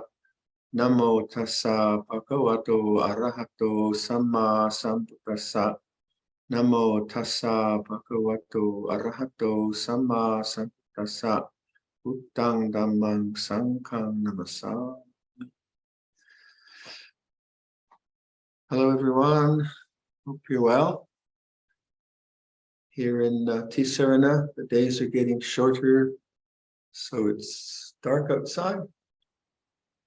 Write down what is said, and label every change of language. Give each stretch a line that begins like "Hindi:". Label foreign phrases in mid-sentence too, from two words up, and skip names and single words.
Pali: Namo tassa bhagavato arahato samma sambuddhassa. Namo tassa bhagavato arahato samma sambuddhassa. Buddhang dhammang sanghang namassa.
English: Hello everyone, hope you're well. Here in Tisarana, the days are getting shorter, so it's dark outside.